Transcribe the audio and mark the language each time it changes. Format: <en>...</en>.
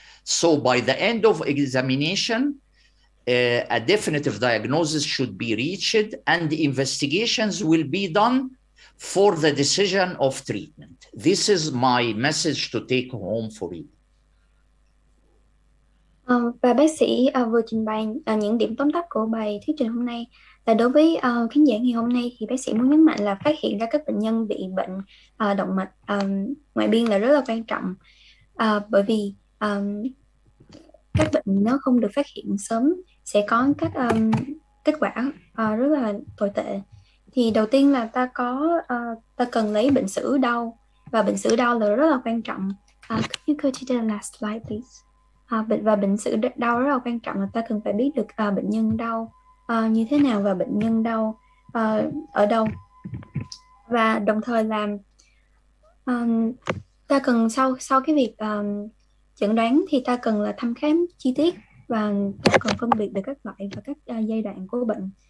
<en>So by the end of examination, a definitive diagnosis should be reached, and the investigations will be done for the decision of treatment. This is my message to take home for you.</en> <vi>Và bác sĩ vừa trình bày những điểm tóm tắt của bài thuyết trình hôm nay. Là đối với khán giả ngày hôm nay thì bác sĩ muốn nhấn mạnh là phát hiện ra các bệnh nhân bị bệnh động mạch ngoại biên là rất là quan trọng, bởi vì các bệnh nó không được phát hiện sớm sẽ có các kết quả rất là tồi tệ. Thì đầu tiên là ta cần lấy bệnh sử đau, và bệnh sử đau là rất là quan trọng.</vi> <en>Could you go to the last slide please?</en> <vi>Và bệnh sử đau rất là quan trọng, là ta cần phải biết được bệnh nhân đau như thế nào và bệnh nhân đau ở đâu. Và đồng thời là ta cần sau cái việc chẩn đoán thì ta cần là thăm khám chi tiết, và ta cần phân biệt được các loại và các giai đoạn của bệnh.</vi>